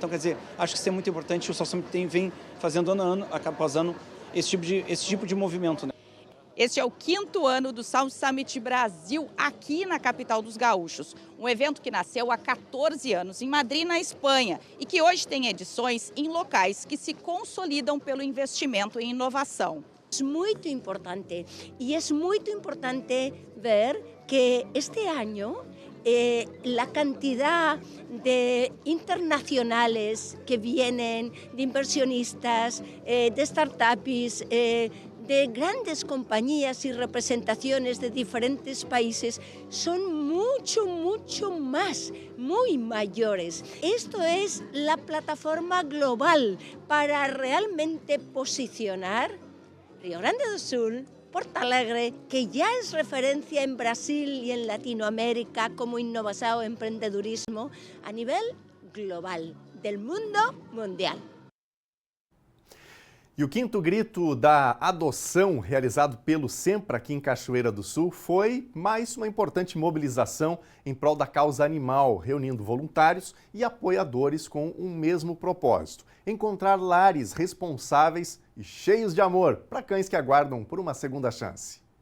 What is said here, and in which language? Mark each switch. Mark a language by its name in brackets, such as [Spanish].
[Portuguese] Então, quer dizer, acho que isso é muito importante. O South Summit vem fazendo ano após ano esse tipo de movimento, né? Este é o 5º ano do South Summit Brasil, aqui na capital dos gaúchos. Um evento que nasceu há 14 anos em Madrid, na Espanha, e que hoje tem edições em locais que se consolidam pelo investimento em inovação. [Spanish] Es muy importante y es muy importante ver que este año la cantidad de internacionales que vienen, de inversionistas, de startups, de grandes compañías y representaciones de diferentes países son mucho más, muy mayores. Esto es la plataforma global para realmente posicionar Río Grande do Sul, Porto Alegre, que ya es referencia en Brasil y en Latinoamérica como innovación [Portuguese] e [Spanish] emprendedurismo a nivel global, del mundo mundial. [Portuguese] E o 5º grito da adoção, realizado pelo SEMPRA aqui em Cachoeira do Sul, foi mais uma importante mobilização em prol da causa animal, reunindo voluntários e apoiadores com um mesmo propósito: encontrar lares responsáveis e cheios de amor para cães que aguardam por uma segunda chance.